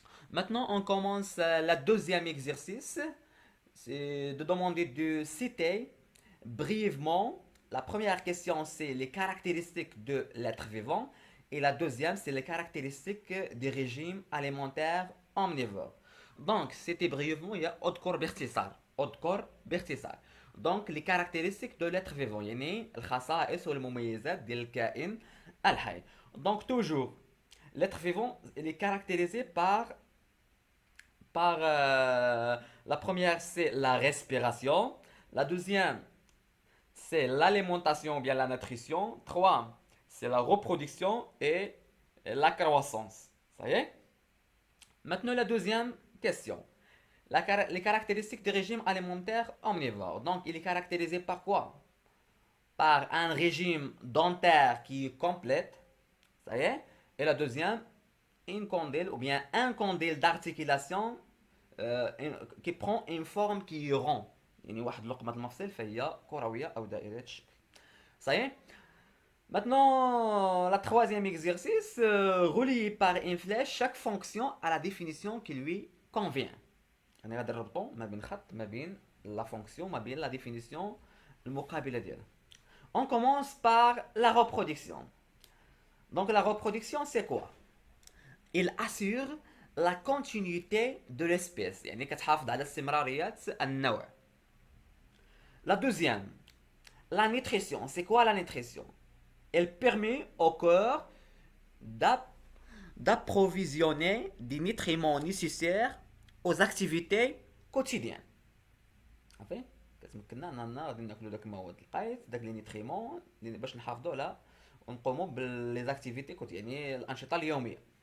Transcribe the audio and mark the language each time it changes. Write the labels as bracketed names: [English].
[French] Maintenant, on commence le deuxième exercice. C'est de demander de citer brièvement. La première question, c'est les caractéristiques de l'être vivant. Et la deuxième, c'est les caractéristiques des régimes alimentaires omnivores. Donc, c'était brièvement, il y a [Arabic] أذكر باختصار. أذكر باختصار. [French] Donc, les caractéristiques de l'être vivant. [Arabic] يعني الخصائص والمميزات ديال الكائن الحي. [French] Donc, toujours, l'être vivant, il est caractérisé par la première, c'est la respiration. La deuxième, c'est l'alimentation ou bien la nutrition. Trois, c'est la reproduction et la croissance. Ça y est? Maintenant, la deuxième question. Les caractéristiques du régime alimentaire omnivore. Donc, il est caractérisé par quoi? Par un régime dentaire qui est complète. Ça y est? Et la deuxième, une condyle ou bien un condyle d'articulation euh, qui prend une forme qui est rond. [Arabic] يعني واحد لقمة المفصل فهي كروية أو دائرة الشكل. [French] Ça y est? Maintenant, la troisième exercice, relié par une flèche chaque fonction à la définition qui lui convient. [Arabic] يعني غادي نربطو ما بين خط ما بين la fonction ما بين la définition المقابلة ديالها. [French] On commence par la reproduction. Donc la reproduction c'est quoi? Il assure la continuité de l'espèce [Arabic] يعني كتحافظ على استمرارية النوع. [French] La deuxième, la nutrition. C'est quoi la nutrition? Elle permet au corps d'approvisionner des nutriments nécessaires aux activités quotidiennes. [Arabic] عرفتي؟ كتمكننا اننا غادي ناكلو داك المواد القيت داك لي نيتريمون باش نحافظوا على ونقوموا بالليزاكتيفيتي يعني الانشطه اليوميه.